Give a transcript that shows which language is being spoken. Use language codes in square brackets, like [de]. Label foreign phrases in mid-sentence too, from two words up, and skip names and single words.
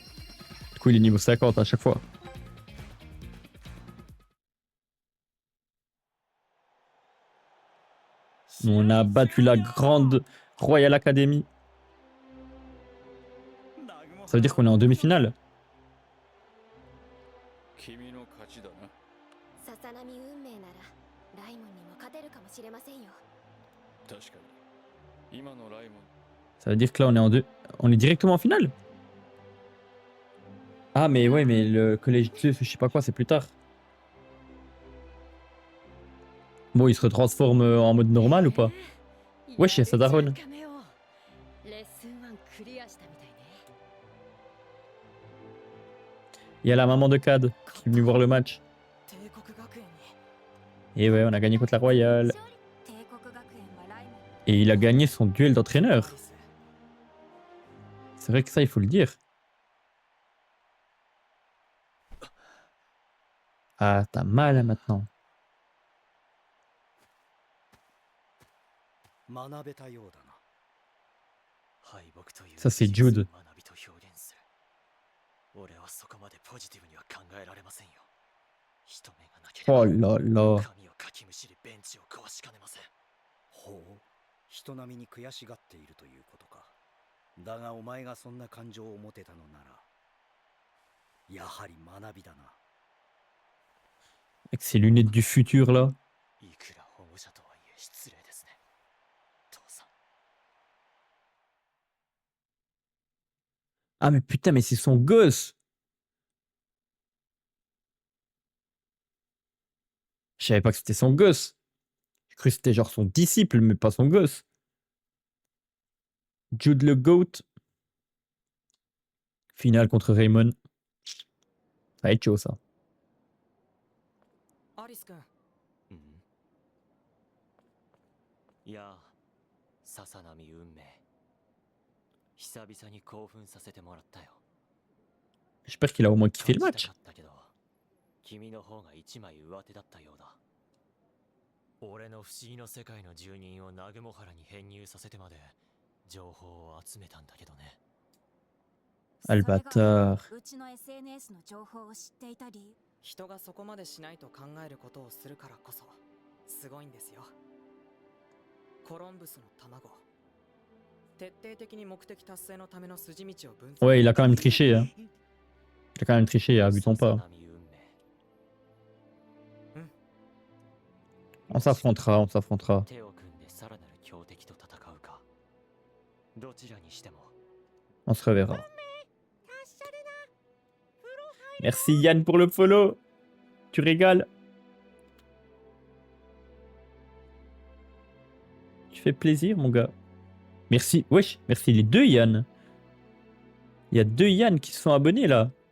[fr] Du coup il est niveau 50 à chaque fois. On a battu la grande Royal Academy. Ça veut dire qu'on est en demi-finale. [ja] 君の勝ちだな。ささなみ運命ならライモンにも勝てるかもしれませんよ。確かに。今のライモン。 [fr] Ça veut dire que là on est en deux. On est directement en finale. Ah mais ouais mais le collège Zeus je sais pas quoi c'est plus tard. Bon il se retransforme en mode normal ou pas? Wesh, ça daronne. Il y a la maman de Cad qui est venue voir le match. [ja] 帝国学園に [fr] Et ouais on a gagné contre la Royale. [ja] 帝国学園はライモン [fr] Et il a gagné son duel d'entraîneur. C'est vrai que ça il faut le dire. Ah t'as mal hein, maintenant. [ja] 学べたようだな。敗北という [fr] Ça c'est Jude. [ja] 学びと表現する。俺はそこまでポジティブには考えられませんよ。人目がなければ [fr] Oh là là. [ja] 神をかきむしりベンチを壊しかねません。ほう、人並みに悔しがっているということか。だがお前がそんな感情を持てたのなら、やはり学びだな。 [fr] Avec ses lunettes du futur là. [ja] いくら保護者とはいえ失礼ですね。父さん。 [fr] Ah mais putain mais c'est son gosse. Je savais pas que c'était son gosse. J'ai cru que c'était genre son disciple mais pas son gosse. Jude le GOAT. Finale contre Raymond. Ça va être chaud ça. [ja] アリス君、うん。いや、ささなみ運命。久々に興奮させてもらったよ。 [fr] J'espère qu'il a au moins kiffé le [ja] 勝ち [fr] match. [ja] たかったけど、君の方が一枚上手だったようだ。俺の不思議の世界の住人を南雲原に編入させてまで情報を集めたんだけどね。 [fr] Ah le bâtard. [ja] うちの SNS の情報を知っていた理由。人がそこまでしないと考えることをするからこそすごいんですよ。コロンブスの卵。徹底的に目的達成のための筋道を分析。 [fr] Ouais il a quand même triché hein. Il a quand même triché, abusons pas. [ja] ささなみ運命。 [fr] On s'affrontera, on s'affrontera. [ja] 手を組んでさらなる強敵と戦うか。どちらにしても。 [fr] On se reverra. Merci Yann pour le follow. Tu régales. Tu fais plaisir mon gars. Merci. Wesh, merci les deux Yann. Il y a deux Yann qui se sont abonnés là.